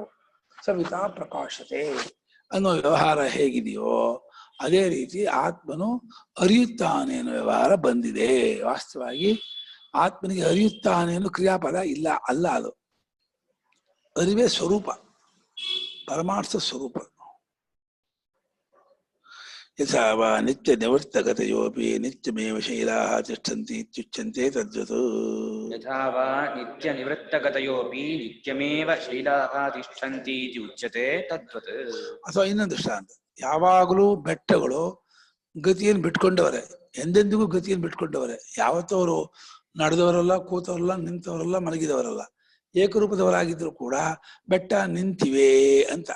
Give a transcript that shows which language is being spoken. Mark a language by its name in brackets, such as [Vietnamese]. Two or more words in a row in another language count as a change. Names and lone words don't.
[Sanskrit] ಸವಿತಾ ಪ್ರಕಾಶತೆ [Kannada] ಅನ್ನೋ ವ್ಯವಹಾರ ಹೇಗಿದೆಯೋ ಅದೇ ರೀತಿ ಆತ್ಮನು ಅರಿಯುತ್ತಾನೆ ಅನ್ನೋ ವ್ಯವಹಾರ ಬಂದಿದೆ. ವಾಸ್ತವವಾಗಿ ಆತ್ಮನಿಗೆ ಅರಿಯುತ್ತಾನೆ ಅನ್ನೋ ಕ್ರಿಯಾಪದ ಇಲ್ಲ, ಅಲ್ಲ. ಅದು ಅರಿವೇ ಸ್ವರೂಪ, ಪರಮಾರ್ಥ ಸ್ವರೂಪ. [Sanskrit] ಯಥಾ ವಾ ನಿತ್ಯ ನಿವರ್ತಗತಯೋಪಿ ನಿತ್ಯಮೇವ ಶೈಲಾಃ ತಿಷ್ಠಂತಿ ಇತ್ಯುಚ್ಯಂತೆ ತದ್ವತ್. ಯಥಾ ವಾ ನಿತ್ಯ ನಿವೃತ್ತಗತಯೋಪಿ ನಿತ್ಯಮೇವ ಶೈಲಾಃ ತಿಷ್ಠಂತಿ ಇತಿ ಉಚ್ಯತೆ ತದ್ವತ್. [Kannada] ಅಥವಾ ಇನ್ನೊಂದು ದೃಷ್ಟಾಂತ. ಯಾವಾಗಲೂ ಬೆಟ್ಟಗಳು ಗತಿಯನ್ನು ಬಿಟ್ಕೊಂಡವರೆ, ಎಂದೆಂದಿಗೂ ಗತಿಯನ್ನು ಬಿಟ್ಕೊಂಡವರೆ. ಯಾವತ್ತೂ ಅವರು ನಡೆದವರಲ್ಲ, ಕೂತವರಲ್ಲ, ನಿಂತವರಲ್ಲ, ಮಲಗಿದವರಲ್ಲ. ಏಕರೂಪದವರಾಗಿದ್ರು ಕೂಡ ಬೆಟ್ಟ ನಿಂತಿವೆ ಅಂತ.